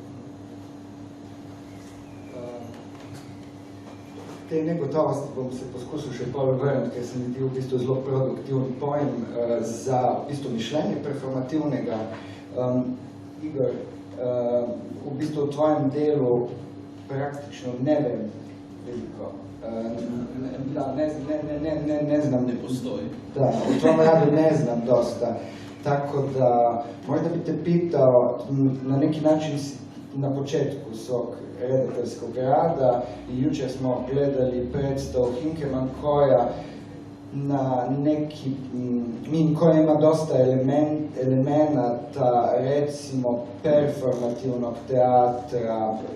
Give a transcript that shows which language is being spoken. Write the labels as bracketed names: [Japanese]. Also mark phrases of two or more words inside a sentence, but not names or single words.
[Slovenian] Te negotovosti bom se poskusil še bolj vrniti, ker se mi zdi v bistvu zelo produktivni pojem za v bistvu mišljenje performativnega. Igor, v bistvu v tvojem delu praktično ne vem veliko. [Croatian] Ne znam. Ne postoji. Da, v tvojem radu ne znam dosta. Tako da, možda bi te pitao, na neki način na početku svog redateljskog rada i jučer smo gledali predstavu Hinkeman koja na neki, koja ima dosta elemenata, recimo performativnog teatra,